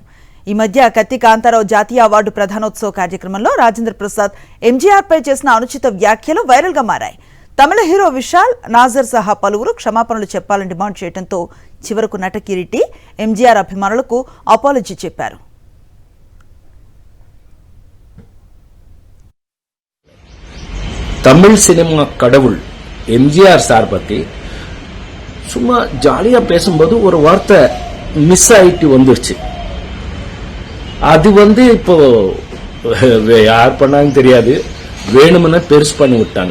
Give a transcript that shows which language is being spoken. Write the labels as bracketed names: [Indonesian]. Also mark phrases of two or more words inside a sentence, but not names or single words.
[Telugu] ఈ మధ్య కత్తి కాంతారావు జాతీయ అవార్డు ప్రధానోత్సవ కార్యక్రమంలో రాజేంద్ర ప్రసాద్ ఎంజీఆర్ పై చేసిన అనుచిత వ్యాఖ్యలు వైరల్ గా మారాయి. తమిళ హీరో విశాల్, నాజర్ సహా పలువురు క్షమాపణలు చెప్పాలని డిమాండ్ చేయడంతో చివరకు నటకిరీటి ఎంజీఆర్ అభిమానులకు అపాలజీ చెప్పారు. [Tamil] தமிழ் சினிமா கடவுள் எம்ஜிஆர் சார் பத்தி சும்மா ஜாலியா பேசும்போது ஒரு வார்த்தை மிஸ் ஆயிட்டு வந்துருச்சு. அது இப்போ யார் பண்ணாங்க தெரியாது, வேணும்னு பெருசு பண்ணி விட்டாங்க.